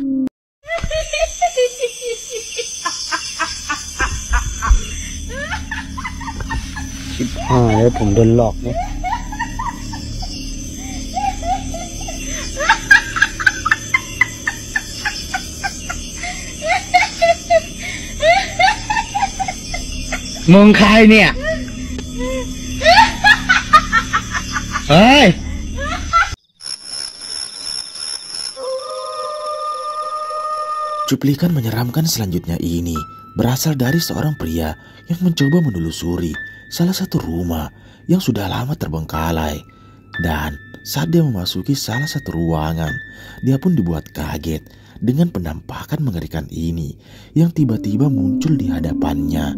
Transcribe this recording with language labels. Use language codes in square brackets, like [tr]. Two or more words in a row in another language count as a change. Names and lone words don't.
[th] Chibai, ผมโดนหลอกเนี่ย มึงใครเนี่ย เฮ้ย [id] Cuplikan menyeramkan selanjutnya ini berasal dari seorang pria yang mencoba menelusuri salah satu rumah yang sudah lama terbengkalai. Dan saat dia memasuki salah satu ruangan, dia pun dibuat kaget dengan penampakan mengerikan ini yang tiba-tiba muncul di hadapannya.